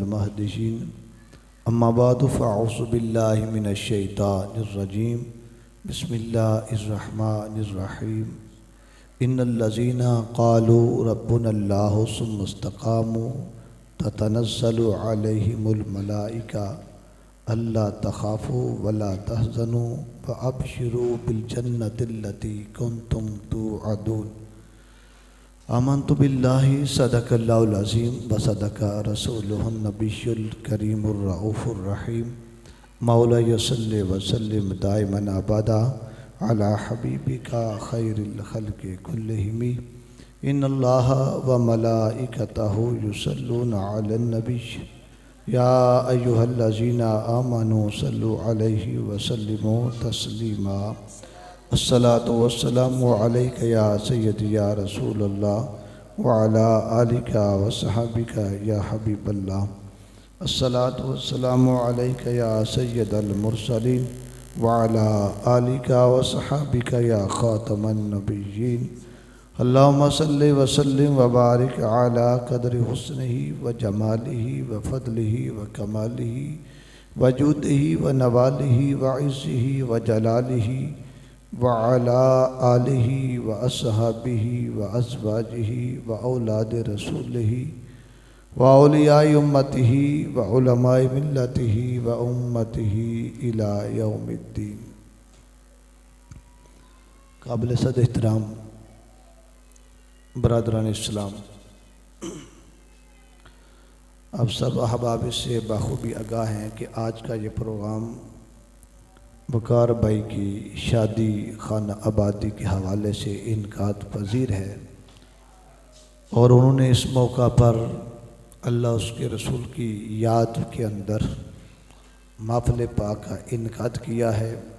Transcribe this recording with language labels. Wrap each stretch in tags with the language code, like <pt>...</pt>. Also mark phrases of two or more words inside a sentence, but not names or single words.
<ar>مهديين أما بعد فأعوذ بالله من الشيطان الرجيم بسم الله الرحمن الرحيم إن الذين قالوا ربنا الله ثم استقاموا تتنزل عليهم الملائكة ألا تخافوا ولا تحزنوا وأبشروا بالجنة التي كنتم توعدون. آمنت بالله صدق الله العظيم وصدق رسوله النبي الكريم الرؤوف الرحيم. مولا صل وسلم دائما أبدا على حبيبك خير الخلق كلهم إن الله وملائكته يصلون على النبي يا أيها الذين آمنوا صلوا عليه وسلموا تسليما. الصلاة والسلام عليك يا سيدي يا رسول الله وعلى آلك وصحبك يا حبيب الله. الصلاة والسلام عليك يا سيد المرسلين وعلى آلك وصحبك يا خاتم النبيين. اللهم صل وسلم وبارك على قدر حسنه وجماله وفضله وكماله وجوده ونواله وعزه وجلاله وعلى آله وأصحابه وأزواجه وأولاد رسوله وأولياء أمته وعلماء ملته وأمته إلى يوم الدين.</ar> <ur>قابل صد احترام برادران اسلام، اب سب احباب سے بخوبی آگاہ ہیں کہ آج کا یہ پروگرام وقار بھائی کی شادی خانہ آبادی کے حوالے سے انعقاد پذیر ہے اور انہوں نے اس موقع پر اللہ اس کے رسول کی یاد کے اندر محفل پاک کا انعقاد کیا ہے.</ur>